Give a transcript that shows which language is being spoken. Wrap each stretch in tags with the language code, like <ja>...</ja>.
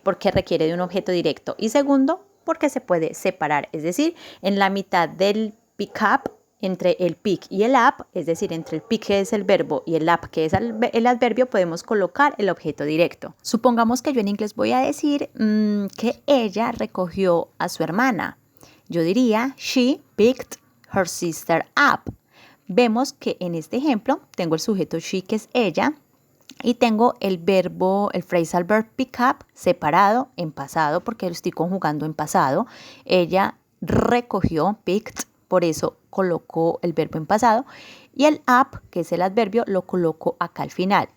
<es>Porque requiere de un objeto directo. Y segundo, porque se puede separar. Es decir, en la mitad del pick up, entre el pick y el up, es decir, entre el pick que es el verbo y el up que es el adverbio, podemos colocar el objeto directo. Supongamos que yo en inglés voy a decir que ella recogió a su hermana. Yo diría,</es> <en>she picked her sister up.</en> <es>Vemos que en este ejemplo tengo el sujeto she, que es ella, y tengo el verbo, el phrasal verb pick up separado en pasado porque lo estoy conjugando en pasado. Ella recogió, picked, por eso coloco el verbo en pasado, y el up, que es el adverbio, lo coloco acá al final.</es>